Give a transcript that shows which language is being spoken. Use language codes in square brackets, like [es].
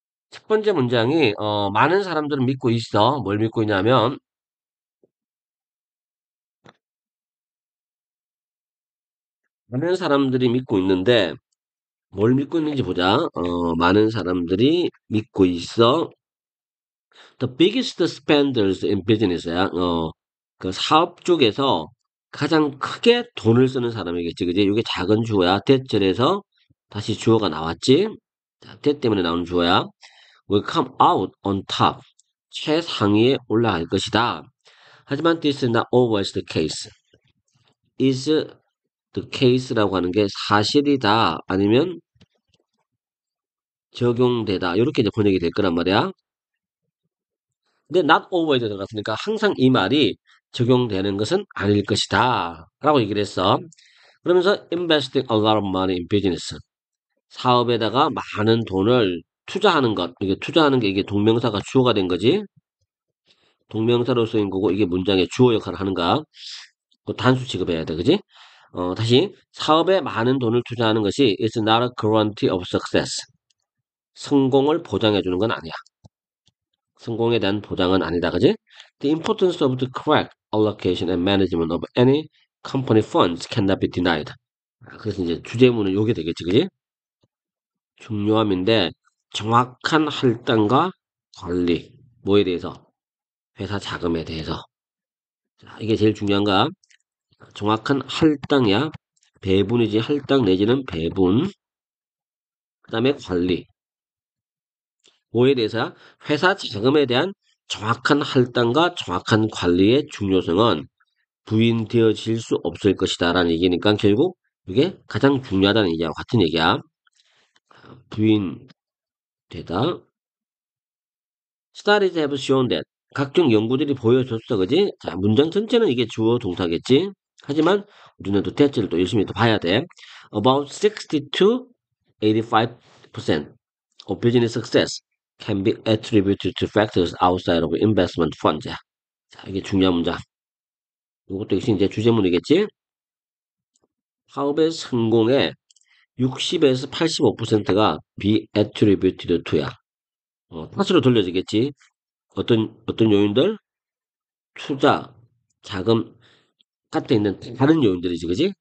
[ko] 첫 번째 문장이 많은 사람들은 믿고 있어. 뭘 믿고 있냐면 많은 사람들이 믿고 있는데 뭘 믿고 있는지 보자. 많은 사람들이 믿고 있어. [en] The biggest spenders in business야. [ko] 그 사업 쪽에서 가장 크게 돈을 쓰는 사람이겠지, 그지? 이게 작은 주어야. 대절에서 다시 주어가 나왔지? 자, 대 때문에 나오는 주어야. [en] Will come out on top. [ko] 최상위에 올라갈 것이다. 하지만 [en] this is not always the case. is the case [ko] 라고 하는 게 사실이다. 아니면 적용되다. 이렇게 이제 번역이 될 거란 말이야. 근데 [en] not always [ko] 들어갔으니까 항상 이 말이 적용되는 것은 아닐 것이다. 라고 얘기를 했어. 그러면서 [en] investing a lot of money in business. [ko] 사업에다가 많은 돈을 투자하는 것. 이게 투자하는 게 이게 동명사가 주어가 된 거지. 동명사로 쓰인 거고 이게 문장의 주어 역할을 하는가. 그 단수 취급해야 돼. 그지? 다시 사업에 많은 돈을 투자하는 것이 [en] is not a guarantee of success. [ko] 성공을 보장해 주는 건 아니야. 성공에 대한 보장은 아니다. 그지? [en] The importance of the correct allocation and management of any company funds cannot be denied. [ko] 그래서 이제 주제문은 요게 되겠지. 그지? 중요함인데 정확한 할당과 관리 뭐에 대해서? 회사 자금에 대해서. 자, 이게 제일 중요한가? 정확한 할당이야. 배분이지 할당 내지는 배분. 그다음에 관리. 뭐에 대해서야? 회사 자금에 대한 정확한 할당과 정확한 관리의 중요성은 부인되어질 수 없을 것이다라는 얘기니까 결국 이게 가장 중요하다는 얘기와 같은 얘기야. 부인되다. [en] Studies have shown that [ko] 각종 연구들이 보여줬어, 그지? 자, 문장 전체는 이게 주어 동사겠지? 하지만 우리는 또 대체를 또 열심히 또 봐야 돼. [en] About 60 to 85% of business success can be attributed to factors outside of investment funds. [ko] 자, 이게 중요한 문장. 이것도 역시 이제 주제문이겠지? 사업의 성공에 60에서 85%가 [en] be attributed to [ko] 야. 탓으로 돌려지겠지. 어떤 요인들? 투자, 자금, 값에 있는 다른 요인들이지, 그지?